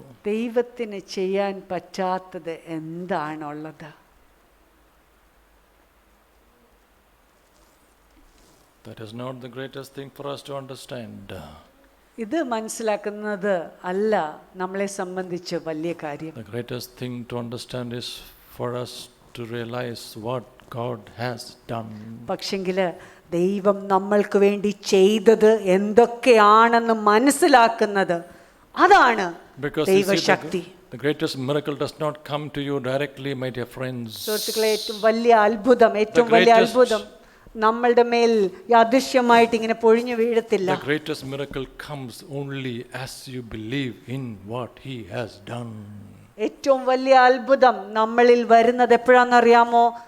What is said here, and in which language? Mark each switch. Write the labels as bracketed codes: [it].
[ml] ദൈവത്തിന് ചെയ്യാൻ പറ്റാത്തത് എന്താണുള്ളത്? [en] That is not the greatest thing for us to understand. [ml] ഇത് മനസ്സിലാക്കുന്നത് അല്ല നമ്മളെ സംബന്ധിച്ച് വലിയ കാര്യം. [en] The greatest thing to understand is for us to realize what God has done. [ml] പക്ഷെങ്കിൽ ദൈവം നമ്മൾക്ക് വേണ്ടി ചെയ്തത് എന്തൊക്കെയാണെന്ന് മനസ്സിലാക്കുന്നത്, അതാണ് ദൈവശക്തി. [en] The greatest miracle does not come to you directly, my dear friends. [ml] സുഹൃത്തുക്കളെ, ഏറ്റവും വലിയ അത്ഭുതം നമ്മളുടെ മേൽ യാദൃശ്യമായിട്ട് ഇങ്ങനെ പൊഴിഞ്ഞു വീഴത്തില്ല. [en] The greatest miracle comes only as you believe in what He has done. [ml] ഏറ്റവും വലിയ അത്ഭുതം നമ്മളിൽ വരുന്നത് എപ്പോഴാണെന്നറിയാമോ?